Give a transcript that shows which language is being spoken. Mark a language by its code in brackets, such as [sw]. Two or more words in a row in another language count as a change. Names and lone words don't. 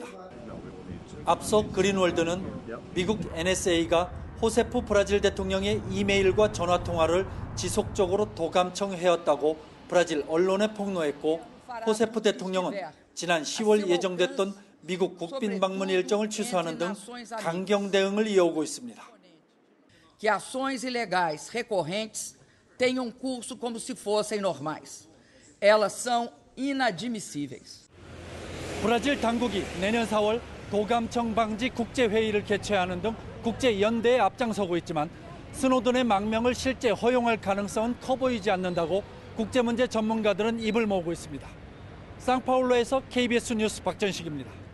[ko] 앞서 그린월드는 미국 NSA가 호세프 브라질 대통령의 이메일과 전화통화를 지속적으로 도감청해왔다고 브라질 언론에 폭로했고 호세프 대통령은 지난 10월 예정됐던 미국 국빈 방문 일정을 취소하는 등 강경 대응을 이어오고 있습니다. [pt] Que ações ilegais recorrentes tenham curso como se fossem normais. Elas são inadmissíveis. [ko] 브라질 당국이 내년 4월 도감청 방지 국제회의를 개최하는 등 국제연대에 앞장서고 있지만 스노든의 망명을 실제 허용할 가능성은 커 보이지 않는다고 국제문제 전문가들은 입을 모으고 있습니다. 상파울루에서 KBS 뉴스 박전식입니다.